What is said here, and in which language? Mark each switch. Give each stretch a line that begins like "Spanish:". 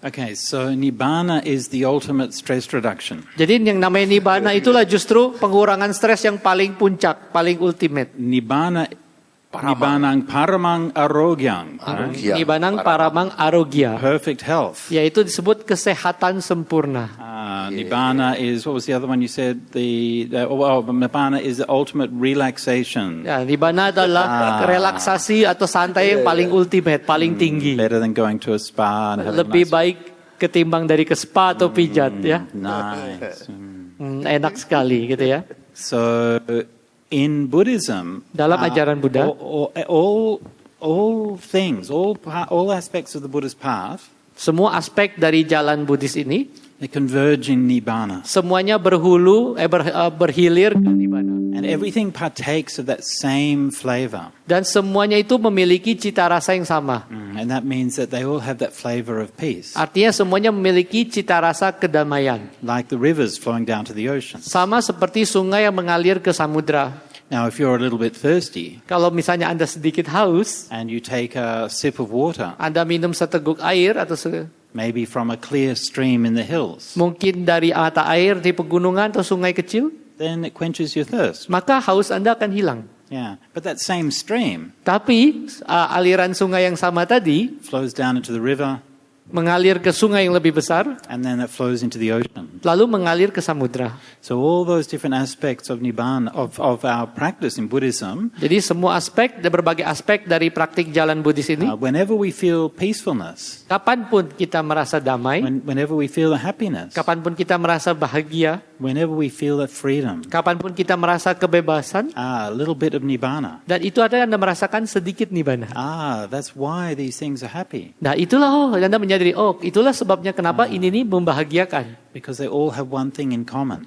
English: Okay, so Nibbana is the ultimate stress reduction.
Indonesian: Jadi yang namanya nibbana itulah justru pengurangan stres yang paling puncak, paling ultimate.
Pali: Nibbanang paramang arogyang. Arogya. Nibbanang paramang arogya.
English: Perfect health.
Indonesian: Yaitu disebut kesehatan sempurna.
English: Nibbana is, what was the other one you said? Nibbana is the ultimate relaxation.
Indonesian: Ya, nibbana adalah relaksasi atau santai yang paling ultimate, paling tinggi.
English: Better than going to a spa and having
Indonesian: Lebih baik ketimbang dari ke spa atau pijat ya.
English: Nice.
Indonesian: Enak sekali gitu ya.
English: So in Buddhism,
Indonesian: Dalam ajaran Buddha,
English: all things, all aspects of the Buddha's path,
Indonesian: semua aspek dari jalan Buddhis ini,
English: they converge in Nibbana.
Indonesian: semuanya berhilir ke nibbana.
English: And everything partakes of that same flavor.
Indonesian: Dan semuanya itu memiliki cita rasa yang sama.
English: And that means that they all have that flavor of peace.
Indonesian: Artinya semuanya memiliki cita rasa kedamaian.
English: Like the rivers flowing down to the ocean.
Indonesian: Sama seperti sungai yang mengalir ke samudra.
English: Now, if you're a little bit thirsty
Indonesian: Kalau misalnya Anda sedikit haus,
English: and you take a sip of water,
Indonesian: Anda minum seteguk air atau
English: maybe from a clear stream in the hills,
Indonesian: mungkin dari mata air di pegunungan atau sungai kecil,
English: then it quenches your thirst.
Indonesian: maka haus Anda akan hilang.
English: Yeah, but that same stream
Indonesian: Tapi aliran sungai yang sama tadi
English: flows down into the river,
Indonesian: mengalir ke sungai yang lebih besar,
English: and then it flows into the ocean.
Indonesian: lalu mengalir ke samudra.
English: So all those different aspects of Nibbana, of our practice in Buddhism,
Indonesian: Jadi semua aspek dan berbagai aspek dari praktik jalan Buddhis ini,
English: whenever we feel peacefulness,
Indonesian: kapanpun kita merasa damai,
English: whenever we feel the happiness,
Indonesian: kapanpun kita merasa bahagia,
English: whenever we feel that freedom,
Indonesian: kapanpun kita merasa kebebasan,
English: a little bit of Nibbana.
Indonesian: dan itu ada Anda merasakan sedikit nibbana.
English: That's why these things are happy.
Indonesian: Nah itulah Anda menyadari, itulah sebabnya kenapa ini nih membahagiakan.
English: Because they all have one thing in common.